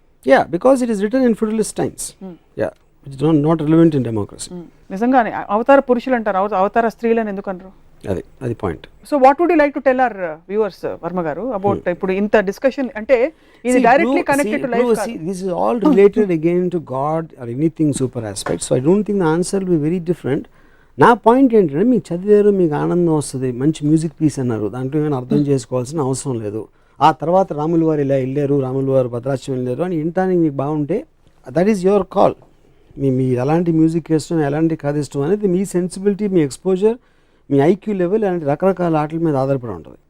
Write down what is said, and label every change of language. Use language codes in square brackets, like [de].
[en] Yeah, because it is written in feudalist times. Yeah, which is not relevant in democracy. [te] నిజంగానే అవతార పురుషులు అంటారు, అవతార స్త్రీలను ఎందుకు అనరు? అది point. [en] so what would you like to tell our viewers Varma గారు about [te] ఇప్పుడు ఇంత డిస్కషన్ అంటే ఇది [en] Directly connected to life. This is all related again to God or anything super aspect. So I don't think the answer will be very different. [te] నా point ఏంటంటే మీకు చదివారు, మీకు ఆనందం వస్తుంది, మంచి మ్యూజిక్ పీస్ అన్నారు, దాంట్లో ఏమైనా అర్థం చేసుకోవాల్సిన అవసరం లేదు. ఆ తర్వాత రాముల వారు ఇలా వెళ్ళారు, రాముల వారు భద్రాచలం వెళ్ళారు అని వినటానికి మీకు బాగుంటే [en] That is your call. [te] మీ ఎలాంటి మ్యూజిక్ ఇష్టం, ఎలాంటి కథ ఇష్టం అనేది మీ సెన్సిబిలిటీ, మీ ఎక్స్పోజర్, మీ ఐక్యూ లెవెల్ అలాంటి రకరకాల ఆటల మీద ఆధారపడి ఉంటుంది.